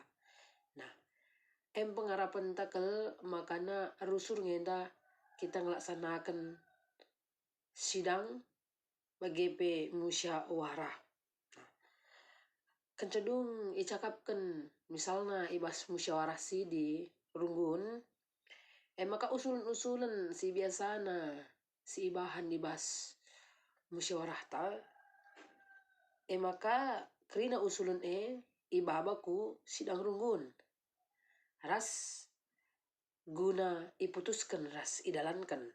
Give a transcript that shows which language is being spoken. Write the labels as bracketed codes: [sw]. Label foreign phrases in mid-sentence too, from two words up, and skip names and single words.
[btx] Nah pengarapan takel makana rusur ngenda kita ngelaksanakan sidang bagi pe musyawarah. Nah, kencedung icakapkan misalnya ibas musyawarah si di runggun maka usulan si biasana si ibahan dibas musyawarah ta, maka kerina usulan ibabaku sidang runggun ras guna iputuskan ras idalankan.